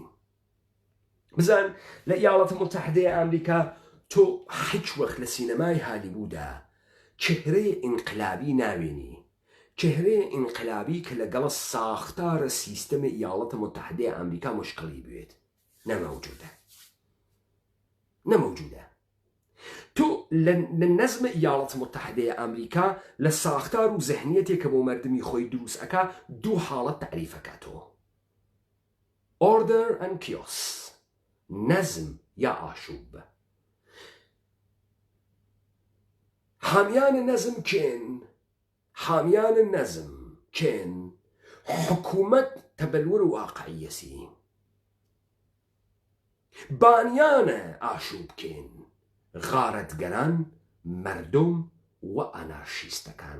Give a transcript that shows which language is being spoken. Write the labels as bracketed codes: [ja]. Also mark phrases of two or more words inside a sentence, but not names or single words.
[ckb] بزان لە ئیاڵەتە متحدەیە ئەمریکا تۆ هیچ وەخت لە سینەمای هالیوودا چهرەیە ئینقلابی ناوێنی، چهرەیە ئینقلابی کە لەگەڵە ساختارە سیستەمی ئیاڵەتە متحدەیە ئەمریکا مشکڵی بوێت، نەمەوجودە، نەمەوجودە. تۆ لە نەزمە ئیاڵەتە متحدەیە ئەمریکا لە ساختار و زەهنیەتێک کە بۆ مەردمی خۆی دروست ئەکا دوو حاڵەت تعریفەکاتەوە: [en] order and chaos، [ckb] نەزم یا ئاشوب. حامیانە نەزم کێن، حامیانە نەزم کێن، حکوومەت تەبەلور و واقعیەسی. بانیانە ئاشوب کێن، غارەتگەران، مەردم و ئەنارشیستەکان.